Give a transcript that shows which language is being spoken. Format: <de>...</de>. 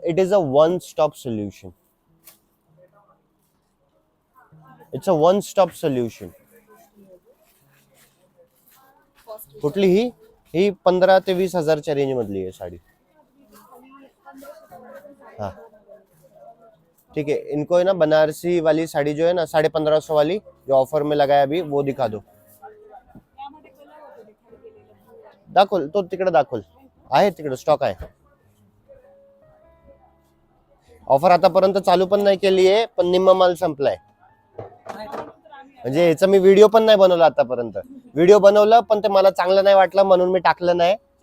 <en>It is a one stop solution. It's a one stop solution.</en> <mr>कुठलीही ही 15 ते 20 हजारच्या range मधली आहे साडी. हा,</mr> <hi>ठीक है, इनको है ना बनारसी वाली साड़ी जो है ना 1550 वाली जो ऑफर में लगाया अभी वो दिखा दो.</hi> <mr>दाखवल तो तिकडे दाखवल आहे, तिकडे स्टॉक आहे. ऑफर आतापर्यंत चालू पण नाही केली आहे, पण निम्मा माल संपलाय. म्हणजे याचा मी व्हिडिओ पण नाही बनवला आतापर्यंत. व्हिडिओ बनवलं पण ते मला चांगलं नाही वाटलं म्हणून मी टाकलं नाही.</mr>